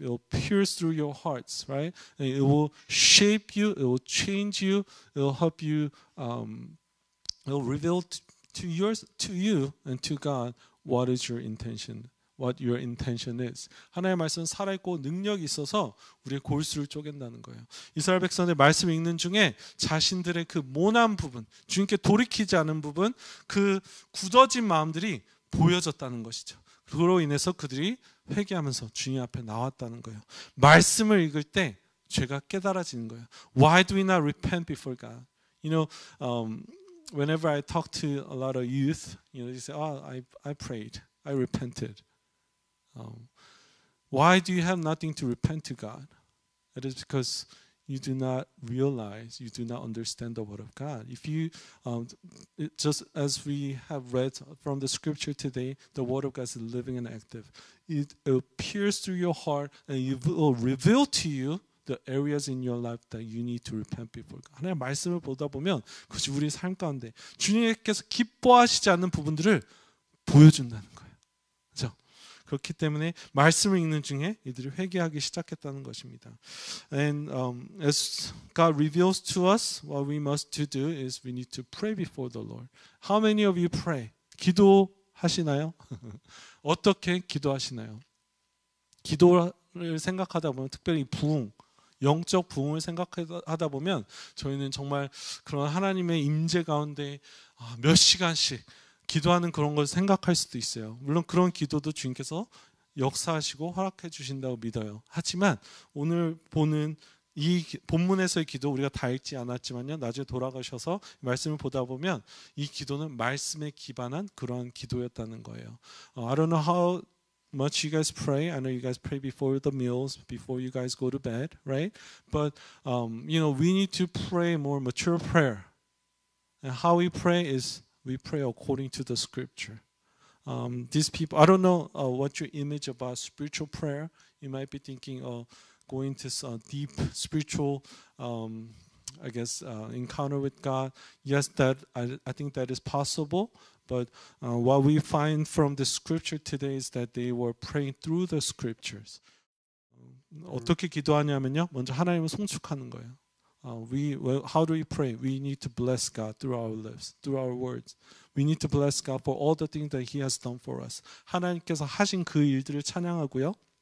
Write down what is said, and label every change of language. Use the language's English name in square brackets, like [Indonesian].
[English] It will pierce through your hearts, right? And it will shape you. It will change you. It will help you. It will reveal to you and to God what is your intention. What your intention is. [Korean] 하나님의 말씀은 살아있고 능력이 있어서 우리의 골수를 쪼갠다는 거예요. 이스라엘 백성들 말씀 읽는 중에 자신들의 그 모난 부분, 주님께 돌이키지 않은 부분, 그 굳어진 마음들이 보여졌다는 것이죠. 그로 인해서 그들이 회개하면서 주님 앞에 나왔다는 거예요. 말씀을 읽을 때 죄가 깨달아지는 거예요. [English] Why do we not repent before God? You know, whenever I talk to a lot of youth, you know, they say, I prayed, I repented. Why do you have nothing to repent to God? It is because you do not realize, you do not understand the word of God. If you, just as we have read from the scripture today, the word of God is living and active. It will pierce through your heart and it will reveal to you the areas in your life that you need to repent before God. [Korean] 하나님의 말씀을 보다 보면 그것이 우리의 삶 가운데 주님께서 기뻐하시지 않는 부분들을 보여준다는 거예요. 그렇죠? 그렇기 때문에 말씀을 읽는 중에 이들이 회개하기 시작했다는 것입니다. [English] And as God reveals to us, what we must to do is we need to pray before the Lord. How many of you pray? [Korean] 기도하시나요? 어떻게 기도하시나요? 기도를 생각하다 보면 특별히 부흥, 영적 부흥을 생각하다 보면 저희는 정말 그런 하나님의 임재 가운데 몇 시간씩 기도하는 그런 걸 생각할 수도 있어요. 물론 그런 기도도 주님께서 역사하시고 허락해 주신다고 믿어요. 하지만 오늘 보는 이 본문에서의 기도 우리가 다 읽지 않았지만요. 나중에 돌아가셔서 말씀을 보다 보면 이 기도는 말씀에 기반한 그러한 기도였다는 거예요. [English] I don't know how much you guys pray. I know you guys pray before the meals, before you guys go to bed, right? But you know, we need to pray more mature prayer. And how we pray is we pray according to the scripture. These people, I don't know what your image about spiritual prayer. You might be thinking of going to some deep spiritual, I guess, encounter with God. Yes, that I think that is possible. But what we find from the scripture today is that they were praying through the scriptures. [Korean] 어떻게 기도하냐면요, 먼저 하나님을 송축하는 거예요. [English] How do we pray? We need to bless God through our lips, through our words. We need to bless God for all the things that He has done for us. [Korean] 하나님께서 하신 그 일들을 찬양하고요.